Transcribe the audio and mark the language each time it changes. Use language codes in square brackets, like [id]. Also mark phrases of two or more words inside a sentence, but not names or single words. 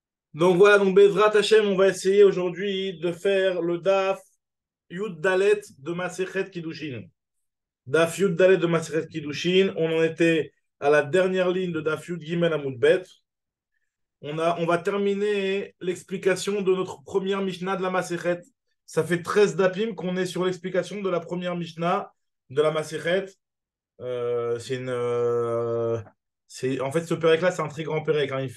[fr] Donc voilà, donc [he] בעזרת השם, [fr] on va essayer aujourd'hui de faire le [he] דף י״ד [fr] de [he] מסכת קידושין. דף י״ד [fr] de [he] מסכת קידושין, [fr] on en était à la dernière ligne de [he] דף י״ג עמוד ב. [fr] On va terminer l'explication de notre première Mishnah de la Masechet. Ça fait 13 dapim qu'on est sur l'explication de la première Mishnah de la Masechet. C'est une, en fait, ce Pérec-là, c'est un très grand Pérec, hein.